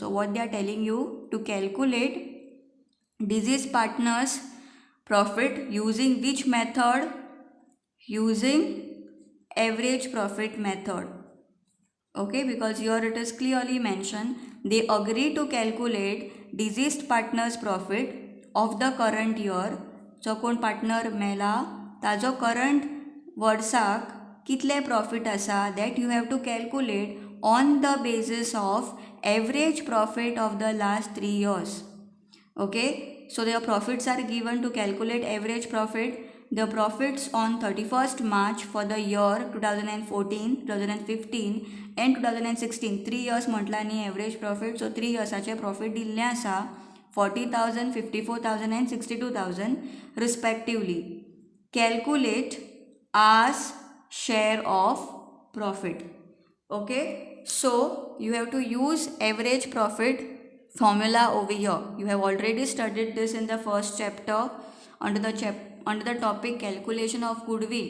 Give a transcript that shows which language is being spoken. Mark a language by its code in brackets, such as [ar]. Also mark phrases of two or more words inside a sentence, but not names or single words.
[en] So what they are telling you, to calculate deceased partner's profit using which method? Using average profit method. Okay, because here it is clearly mentioned they agree to calculate deceased partner's profit of the current year. [kok] जो कोण पार्टनर मेला ताजो करंट वर्साक कितले प्रॉफिट आसा [en] that you have to calculate on the basis of average profit of the last 3 years. Okay, so their profits are given to calculate average profit. The profits on 31st March for the year 2014, 2015 and 2016, 3 years [kok] म्हटला न्ही [en] average profit. So 3 yearsaचे profit [kok] दिल्ले आसा [en] 40,000, 54,000 and 62,000 respectively. Calculate as share of profit. Okay, so you have to use average profit formula over here. You have already studied this in the first chapter under the topic calculation of goodwill.